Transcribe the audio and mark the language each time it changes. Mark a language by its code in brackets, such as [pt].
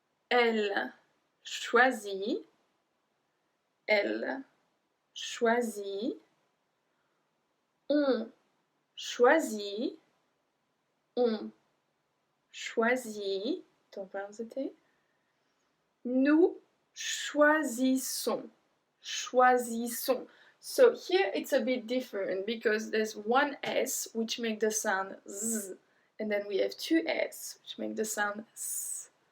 [fr] Elle choisit, elle choisit. On choisit, on choisit, [en] don't pronounce the T. [fr] Nous choisissons, choisissons. [en] So here it's a bit different because there's one S which makes the sound Z, and then we have two S which make the sound S.